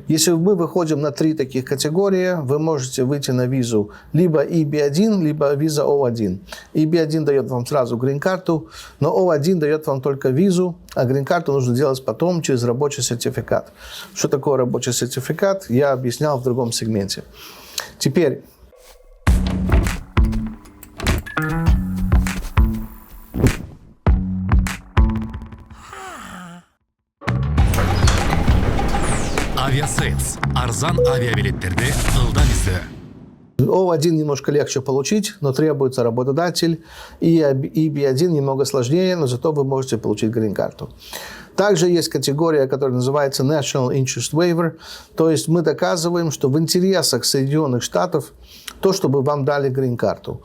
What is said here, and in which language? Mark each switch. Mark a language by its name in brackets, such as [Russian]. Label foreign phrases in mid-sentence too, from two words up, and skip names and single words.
[Russian] Если мы выходим на 3 таких категории, вы можете выйти на визу либо EB-1, либо виза O1. EB-1 дает вам сразу грин-карту, но O1 дает вам только визу, а грин-карту нужно делать потом через рабочий сертификат. Что такое рабочий сертификат, я объяснял в другом сегменте. Теперь... Авиасейлс. [Kyrgyz] Арзан авиабилеттерди ылдам издөө. [Russian] O1 немножко легче получить, но требуется работодатель. И EB-1 немного сложнее, но зато вы можете получить грин-карту. Также есть категория, которая называется [English] National Interest Waiver. [Russian] То есть мы доказываем, что в интересах Соединенных Штатов то, чтобы вам дали грин-карту.